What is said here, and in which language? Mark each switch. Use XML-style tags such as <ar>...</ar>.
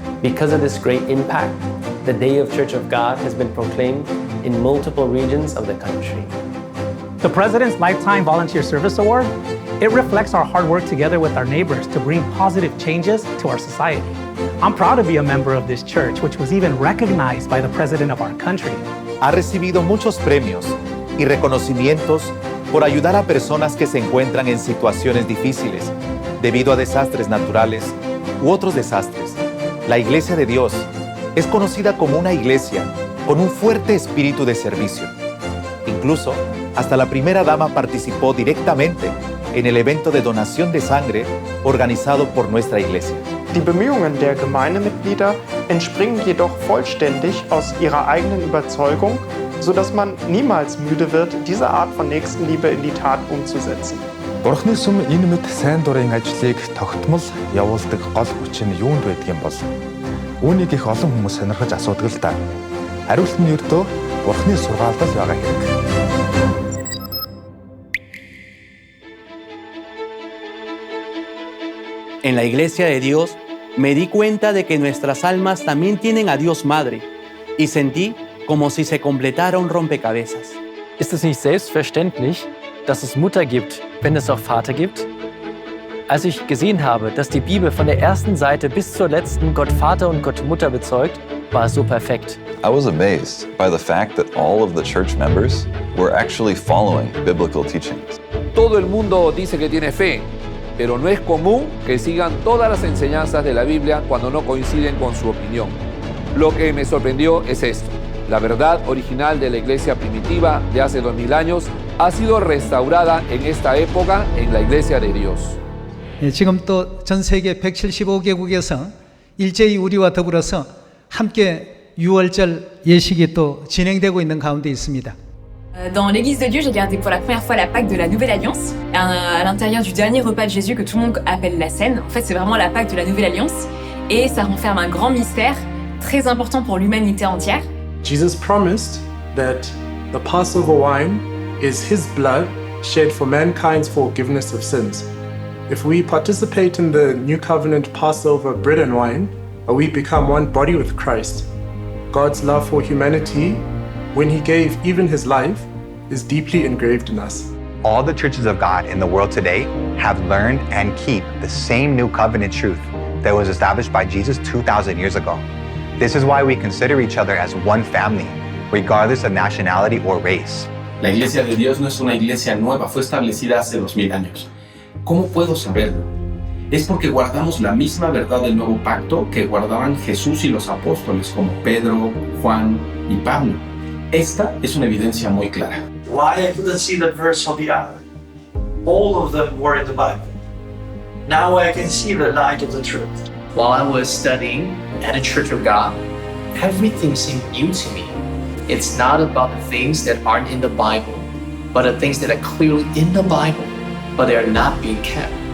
<en>Because of this great impact, the Day of Church of God has been proclaimed in multiple regions of the country. The President's Lifetime Volunteer Service Award, it reflects our hard work together with our neighbors to bring positive changes to our society. I'm proud to be a member of this church, which was even recognized by the President of our country.</en> <es>Ha recibido muchos premios y reconocimientos por ayudar a personas que se encuentran en situaciones difíciles debido a desastres naturales u otros desastres. La Iglesia de Dios es conocida como una iglesia con un fuerte espíritu de servicio. Incluso, hasta la primera dama participó directamente en el evento de donación de sangre organizado por nuestra iglesia.</es> <de>Die Bemühungen der Gemeindemitglieder entspringen jedoch vollständig aus ihrer eigenen Überzeugung, sodass man niemals müde wird, diese Art von Nächstenliebe in die Tat umzusetzen.</de> <mn>Бурхны сүм энэ мэд сайн дурын ажлыг тогтмол явуулдаг гол хүч нь юунд байдаг юм бол? Үүнийг их олон хүмүүс сонирхож асуудаг л да. Хариулт нь ердөө Бурхны сургаалд л байгаа хэрэг.</mn> <es>En la Iglesia de Dios me di cuenta de que nuestras almas también tienen a Dios Madre y sentí como si se completara un rompecabezas.</es> <de>Ist es nicht selbstverständlich, dass es Mutter gibt, wenn es auch Vater gibt? Als ich gesehen habe, dass die Bibel von der ersten Seite bis zur letzten Gott Vater und Gott Mutter bezeugt, war es so perfekt.</de> <en>I was amazed by the fact that all of the church members were actually following biblical teachings.</en> <es>Todo el mundo dice que tiene fe, pero no es común que sigan todas las enseñanzas de la Biblia cuando no coinciden con su opinión. Lo que me sorprendió es esto. La verdad original de la iglesia primitiva de hace 2000 años ha sido restaurada en esta época en la iglesia de Dios.</es> <ko>지금 또 전 세계 175개국에서 일제히 우리와 더불어서 함께 6월절 예식이 또 진행되고 있는 가운데 있습니다.</ko> <fr>Dans l'église de Dieu, j'ai gardé pour la première fois la Pâque de la Nouvelle Alliance, à l'intérieur du dernier repas de Jésus que tout le monde appelle la Cène. En fait, c'est vraiment la Pâque de la Nouvelle Alliance et ça renferme un grand mystère très important pour l'humanité entière.</fr> <en>Jesus promised that the Passover wine is his blood shed for mankind's forgiveness of sins. If we participate in the New Covenant Passover bread and wine, we become one body with Christ. God's love for humanity, when he gave even his life, is deeply engraved in us. All the churches of God in the world today have learned and keep the same new covenant truth that was established by Jesus 2,000 years ago. This is why we consider each other as one family, regardless of nationality or race.</en> <es>La Iglesia de Dios no es una iglesia nueva, fue establecida hace 2000 años. ¿Cómo puedo saberlo? Es porque guardamos la misma verdad del nuevo pacto que guardaban Jesús y los apóstoles como Pedro, Juan y Pablo. Esta es una evidencia muy clara.</es> <en>Why I couldn't see that verse on the other? All of them were in the Bible. Now I can see the light of the truth. While I was studying at a Church of God, everything seemed new to me. It's not about the things that aren't in the Bible, but the things that are clearly in the Bible, but they are not being kept.</en>